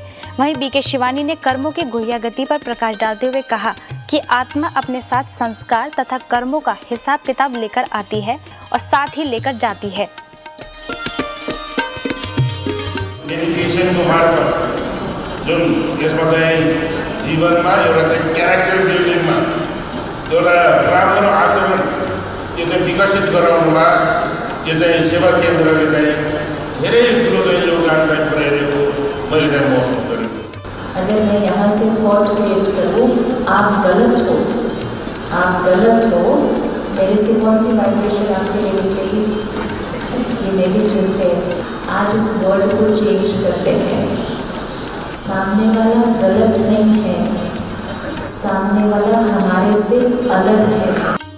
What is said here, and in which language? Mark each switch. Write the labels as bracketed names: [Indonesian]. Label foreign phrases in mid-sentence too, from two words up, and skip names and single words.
[Hindi] वहीं बीके शिवानी ने कर्मों की गुह्य गति पर प्रकाश डालते हुए कहा कि आत्मा अपने साथ संस्कार तथा कर्मों का हिसाब किताब लेकर आती है और साथ ही लेकर जाती है। [Nepali] मेडिटेसनको मार्फत जुन यसमा चाहिँ जीवनमा एउटा चाहिँ क्यारेक्टर बिल्डिङमा एउटा राम्रो आचरण यो चाहिँ विकसित गराउनुमा यो चाहिँ सेवा केन्द्रले चाहिँ धेरै ठुलो चाहिँ योगदान चाहिँ पुर्याइरहेको मैले चाहिँ महसुस गरेको छु। [Hindi] अगर मैं यहाँ से [English] thought create [Hindi] करूँ, आप गलत हो, मेरे से कौन सी वाइब्रेशन आपके लिए निकलेगी? ये नेगेटिव है। आज उस वर्ड को चेंज करते हैं। सामने वाला गलत नहीं है, सामने वाला हमारे से अलग है।